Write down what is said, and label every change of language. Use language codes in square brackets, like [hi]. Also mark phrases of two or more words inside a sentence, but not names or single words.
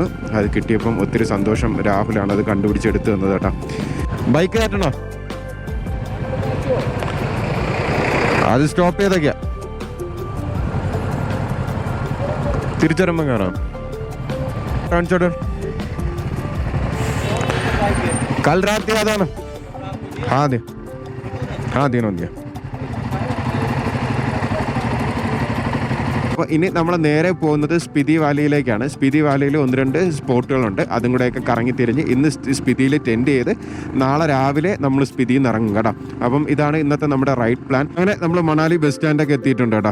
[ml] അത് കിട്ടിയപ്പം ഒത്തിരി സന്തോഷം. രാഹുലാണ് അത് കണ്ടുപിടിച്ചെടുത്ത് തന്നത് കേട്ടോ. ബൈക്ക് കയറ്റണോ? അത് സ്റ്റോപ്പ് ചെയ്തൊക്കെയാ, തിരിച്ചറിയുമ്പം കയറാം. കാണിച്ചോട്ടെ. [hi] कल रात दिया था ना? हाँ दिनों दिया. [ml] അപ്പോൾ ഇനി നമ്മൾ നേരെ പോകുന്നത് സ്പിതി വാലിയിലേക്കാണ്. സ്പിതി വാലിയിൽ 1-2 സ്പോട്ടുകളുണ്ട്. അതും കൂടെയൊക്കെ കറങ്ങി തിരിഞ്ഞ് ഇന്ന് സ്പിതിയിൽ ടെൻഡ് ചെയ്ത് നാളെ രാവിലെ നമ്മൾ സ്പിതിയിൽ നിന്ന് ഇറങ്ങും കേട്ടോ. അപ്പം ഇതാണ് ഇന്നത്തെ നമ്മുടെ റൈഡ് പ്ലാൻ. അങ്ങനെ നമ്മൾ മണാലി ബസ് സ്റ്റാൻഡൊക്കെ എത്തിയിട്ടുണ്ട് കേട്ടോ.